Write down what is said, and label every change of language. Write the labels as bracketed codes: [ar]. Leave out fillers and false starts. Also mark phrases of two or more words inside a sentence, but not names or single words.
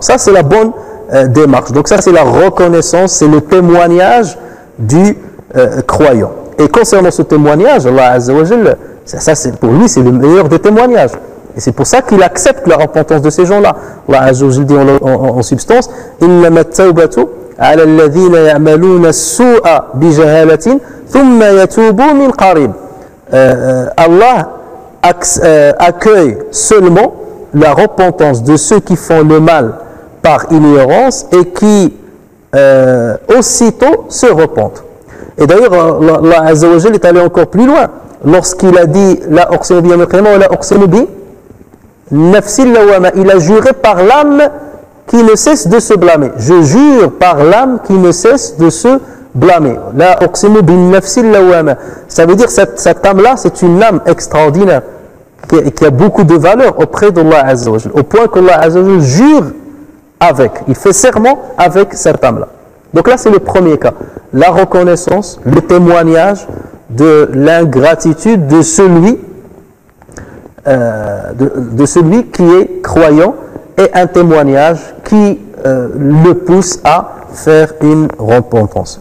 [fr] Ça c'est la bonne démarche. Donc ça c'est la reconnaissance, c'est le témoignage du croyant. Et concernant ce témoignage, [ar] الله عز وجل, [fr] ça c'est, pour lui c'est le meilleur des témoignages. Et c'est pour ça qu'il accepte la repentance de ces gens-là. [ar] الله عز وجل [fr] dit en substance [ar] إِنَّمَا التَّوْبَةُ عَلَى الَّذِينَ يَعْمَلُونَ السُّوءَ بِجَهَالَةٍ ثُمَّ يَتُوبُوا مِنْ قَرِيبٍ. [fr] Allah accueille seulement la repentance de ceux qui font le mal par ignorance et qui aussitôt se repentent. Et d'ailleurs, [ar] الله عز وجل [fr] est allé encore plus loin lorsqu'il a dit [ar] لا أقسم بيوم القيامة ولا أقسم بالنفس اللوامة. [fr] Il a juré par l'âme qui ne cesse de se blâmer. Je jure par l'âme qui ne cesse de se blâmer. [ar] لا أقسم بالنفس اللوامة. [fr] Ça veut dire cette âme-là, c'est une âme extraordinaire qui a beaucoup de valeur auprès d' [ar] الله عز وجل, [fr] au point qu' [ar] الله عز وجل [fr] jure avec. Il fait serment avec cette âme-là. Donc là, c'est le premier cas. La reconnaissance, le témoignage de l'ingratitude de celui qui est croyant et un témoignage qui le pousse à faire une repentance.